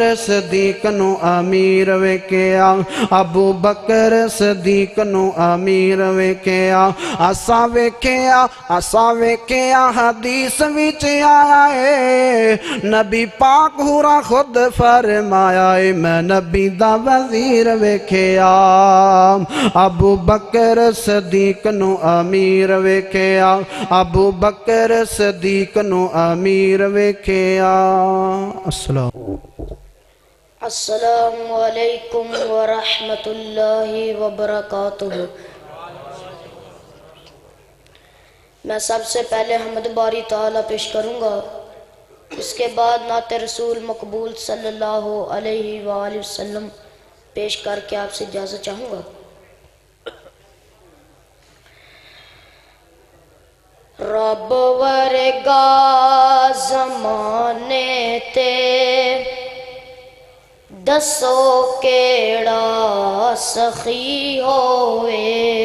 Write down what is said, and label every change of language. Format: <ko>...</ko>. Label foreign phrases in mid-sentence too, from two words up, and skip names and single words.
<pa>صدیق نوں امیر ویکھیا ابوبکر صدیق نوں امیر ویکھیا اساں ویکھیا حدیث وچ آیا ہے نبی پاک ہوراں خود فرمایا ہے میں نبی دا وزیر ویکھیا ابوبکر صدیق نوں امیر ویکھیا ابوبکر صدیق نوں امیر ویکھیا.</pa> <ar>السلام علیکم ورحمة الله وبركاته.</ar> <ur>میں سب سے پہلے حمد باری تعالیٰ پیش کروں گا، اس کے بعد نعت رسول مقبول</ur> <ar>صلى الله عليه وسلم</ar> <ur>پیش کر کے آپ سے اجازت چاہوں گا.</ur> <pa>رب ورگا زمانے تے دسو کیہڑا سخی ہووے</pa>